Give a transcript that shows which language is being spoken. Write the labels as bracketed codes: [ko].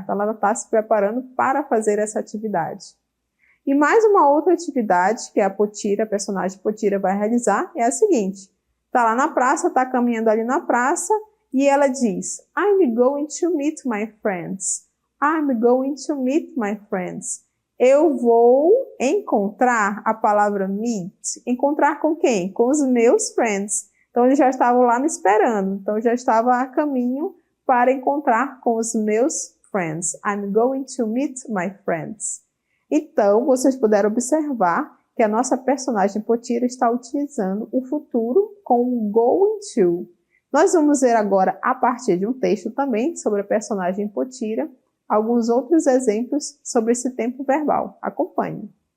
[pt] Então, ela está se preparando para fazer essa atividade. E mais uma outra atividade que a Potira, a personagem Potira, vai realizar é a seguinte. Está lá na praça, está caminhando ali na praça e ela diz: [en] I'm going to meet my friends. I'm going to meet my friends. [pt] Eu vou encontrar a palavra meet. Encontrar com quem? Com os meus friends. Então, eles já estavam lá me esperando. Então, eu já estava a caminho para encontrar com os meus friends. [en] I'm going to meet my friends. [pt] Então, vocês puderam observar que a nossa personagem Potira está utilizando o futuro com o going to. Nós vamos ver agora, a partir de um texto também sobre a personagem Potira, alguns outros exemplos sobre esse tempo verbal. Acompanhe.